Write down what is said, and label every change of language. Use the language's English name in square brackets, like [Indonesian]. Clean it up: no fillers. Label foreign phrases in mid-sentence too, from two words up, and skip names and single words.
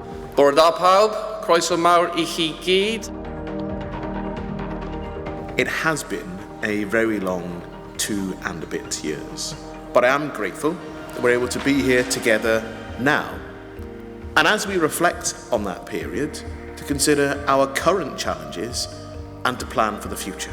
[Welsh] Bore da pawb, croeso mawr I chi gyd. [English] It has been a very long 2 and a bit years, but I am grateful that we're able to be here together now. And as we reflect on that period, to consider our current challenges and to plan for the future.